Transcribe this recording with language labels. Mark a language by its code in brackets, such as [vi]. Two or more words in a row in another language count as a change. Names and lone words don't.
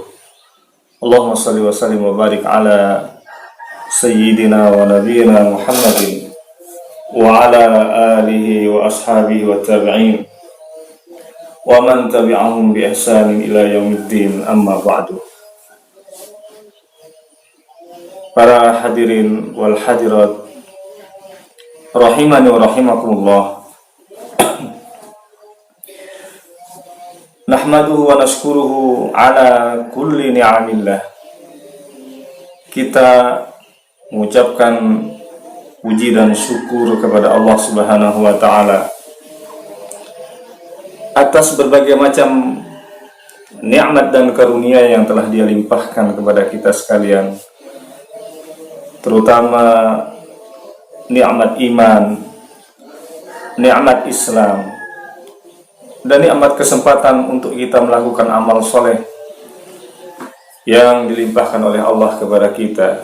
[ar] اللهم صل وسلم وبارك على سيدنا ونبينا محمد وعلى آله وأصحابه والتابعين ومن تبعهم بإحسان إلى يوم الدين، أما بعد. Para الحاضرين والحاضرات رحمني ورحمكم الله. نحمده ونشكره على كل نعم الله. [id] Kita mengucapkan puji dan syukur kepada Allah [ar] سبحانه وتعالى [id] atas berbagai macam nikmat dan karunia yang telah Dia limpahkan kepada kita sekalian, terutama nikmat iman, nikmat Islam, dan nikmat kesempatan untuk kita melakukan amal soleh yang dilimpahkan oleh Allah kepada kita.